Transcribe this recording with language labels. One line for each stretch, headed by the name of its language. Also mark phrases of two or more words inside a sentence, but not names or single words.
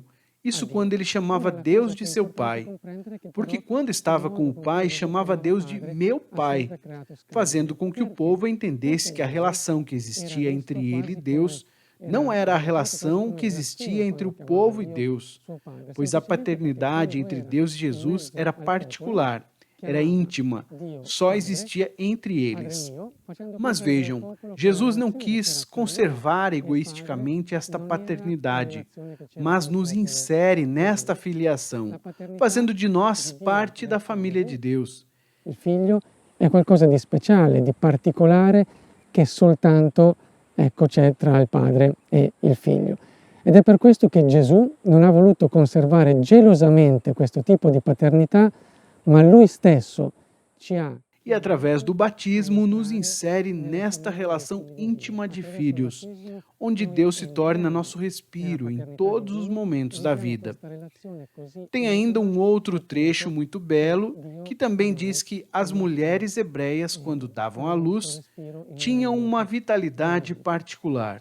Portuguese: Isso quando ele chamava Deus de seu Pai, porque quando estava com o Pai, chamava Deus de meu Pai, fazendo com que o povo entendesse que a relação que existia entre ele e Deus não era a relação que existia entre o povo e Deus, pois a paternidade entre Deus e Jesus era particular, era íntima, só existia entre eles. Mas vejam, Jesus não quis conservar egoisticamente esta paternidade, mas nos insere nesta filiação, fazendo de nós parte da família de Deus.
Italian: Il figlio è qualcosa di speciale, di particolare, che soltanto c'è tra il padre e il figlio. Ed è per questo che Gesù non ha voluto conservare gelosamente questo tipo di paternità, ma lui stesso ci ha.
Portuguese: E através do batismo nos insere nesta relação íntima de filhos, onde Deus se torna nosso respiro em todos os momentos da vida. Tem ainda um outro trecho muito belo que também diz que as mulheres hebreias, quando davam à luz, tinham uma vitalidade particular.